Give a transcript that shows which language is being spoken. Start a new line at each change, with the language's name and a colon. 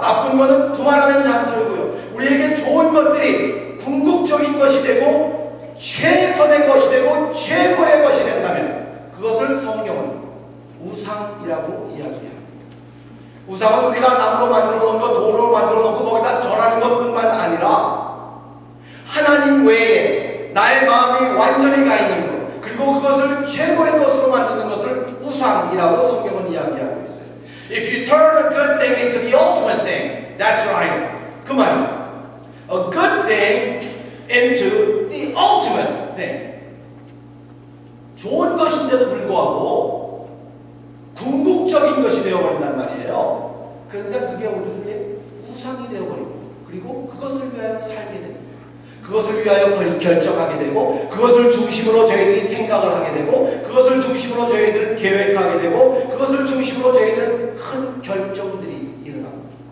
Korean: 나쁜 것은 두말하면 잔소리고요. 우리에게 좋은 것들이 궁극적인 것이 되고 최선의 것이 되고 최고의 것이 된다면 그것을 성경은 우상이라고 이야기합니다. 우상은 우리가 나무로 만들어 놓은 것, 돌로 만들어 놓고 거기다 절하는 것뿐만 아니라 하나님 외에 나의 마음이 완전히 가 있는 것, 그리고 그것을 최고의 것으로 만드는 것을 우상이라고 성경은 이야기하고 있어요.
English: If you turn a good thing into the ultimate thing, that's your idol.
Korean: 그 말이에요.
English: A good thing into the ultimate thing.
Korean: 좋은 것인데도 불구하고 궁극적인 것이 되어버린단 말이에요. 그러니까 그게 우리들의 우상이 되어버리고 그리고 그것을 위하여 살게 됩니다. 그것을 위하여 결정하게 되고 그것을 중심으로 저희들이 생각을 하게 되고 그것을 중심으로 저희들은 계획하게 되고 그것을 중심으로 저희들은 큰 결정들이 일어납니다.